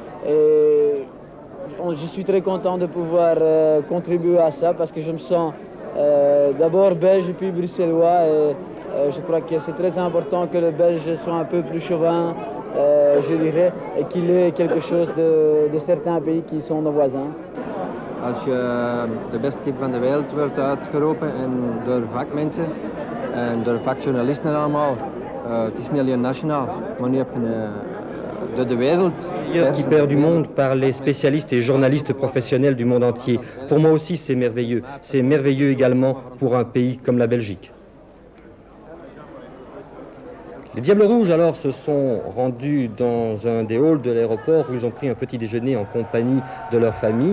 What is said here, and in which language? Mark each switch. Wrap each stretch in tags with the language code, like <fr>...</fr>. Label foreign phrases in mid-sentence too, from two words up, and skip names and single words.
<fr>Et je suis très content de pouvoir contribuer à ça parce que je me sens d'abord belge puis bruxellois. Et, je crois que c'est très important que le Belge soit un peu plus chauvin, je dirais, et qu'il ait quelque chose de certains pays qui sont nos voisins.</fr> <nl>Als je de beste keeper van de wereld wordt uitgeroepen en door vakmensen en door vakjournalisten en allemaal, het is niet alleen nationaal, maar nu heb je de wereld.</nl> <fr>Meilleur keeper du monde par les spécialistes et journalistes professionnels du monde entier. Pour moi aussi, c'est merveilleux. C'est merveilleux également pour un pays comme la Belgique. Les Diables Rouges, alors, se sont rendus dans un des halls de l'aéroport où ils ont pris un petit déjeuner en compagnie de leur famille.</fr>